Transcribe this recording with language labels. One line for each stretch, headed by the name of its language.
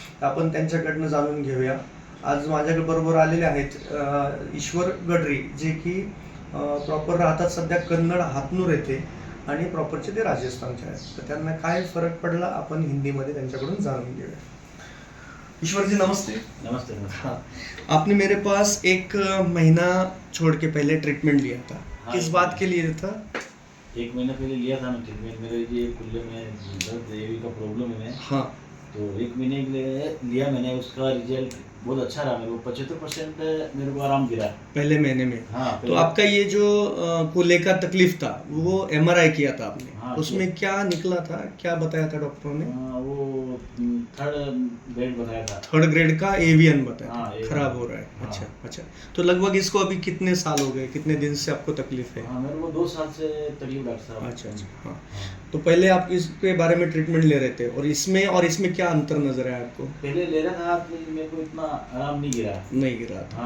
Marathi: तर आपण त्यांच्याकडनं जाणून घेऊया. आज माझ्याकडे बरोबर आलेले आहेत ईश्वर गडरी, जे की प्रॉपर राहतात सध्या कन्नड हातनूर येथे आणि प्रॉपरचे ते राजस्थानचे आहेत. तर त्यांना काय फरक पडला आपण हिंदीमध्ये त्यांच्याकडून जाणून घेऊया.
Hindi: ईश्वर जी नमस्ते. नमस्ते। हाँ, आपने मेरे पास एक महीना छोड़ के पहले ट्रीटमेंट लिया था। हाँ, किस बात के लिए था? 1 महीना पहले लिया था मैं ट्रीटमेंट। मेरे ये कुल्ले में दर्द एवी का प्रॉब्लम है। हाँ, तो 1 महीने के लिए लिया मैंने, उसका रिजल्ट बहुत अच्छा रहा। मेरे को 75% मेरे को आराम गिरा पहले महीने में। हाँ, तो आपका ये जो कूल्हे का तकलीफ था वो एमआरआई किया था आपने। हाँ, उसमें क्या निकला था, क्या बताया था डॉक्टरों ने? वो 3rd ग्रेड बताया था। 3rd ग्रेड का एवियन बताया हाँ, था, एवियन। खराब हो रहा है। हाँ। अच्छा अच्छा। तो लगभग इसको अभी कितने साल हो गए, कितने दिन से आपको तकलीफ है? हाँ, मेरे को 2 साल से तकलीफ डॉक्टर साहब। अच्छा अच्छा। हाँ, हाँ। तो पहले आप इसके बारे में ट्रीटमेंट ले रहे थे और इसमें क्या अंतर नजर आया आपको? पहले ले रहा था तो मेरे को इतना आराम नहीं गिरा। नहीं गिरा था।